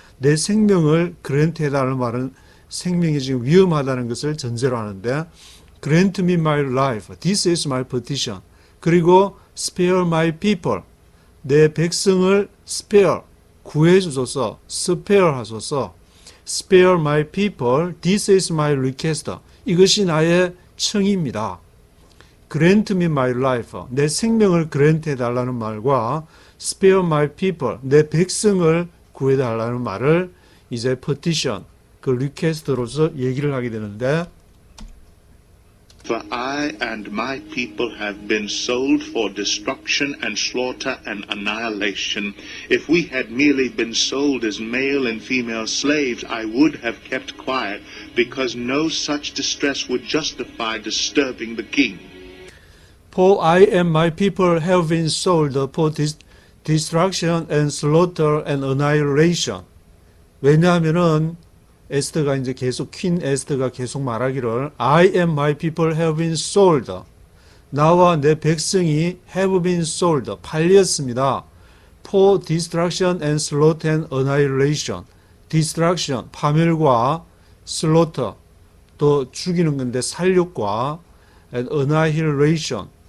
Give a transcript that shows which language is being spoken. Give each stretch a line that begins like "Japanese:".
Korean: 내 생명을 grant 해달라는 말은 생명이 지금 위험하다는 것을 전제로 하는데,
English: grant me my life, this is my petition,
Korean: 그리고
English: spare my people, 내 백성을 spare, 구해주소서, spare 하소서, spare my people, this is my request,
Korean: 이것이 나의 청입니다.
English: grant me my life,
Korean: 내 생명을 grant 해달라는 말과
English: spare my people,
Korean: 내 백성을 구해달라는 말을 이제 petition, 그 request로서 얘기를 하게 되는데,
English: For I and my people have been sold for destruction and slaughter and annihilation. If we had merely been sold as male and female slaves, I would have kept quiet, because no such distress would justify disturbing the king. For I and my people have been sold for destruction and slaughter and annihilation.
Korean: 왜냐하면은 에스더가 이제 계속, 퀸 에스더가 계속 말하기를,
English: I and my people have been sold.
Korean: 나와 내 백성이
English: have been sold.
Korean: 팔렸습니다.
English: For destruction and slaughter and annihilation.
Korean: destruction, 파멸과 slaughter, 또 죽이는 건데 살육과 and annihilation,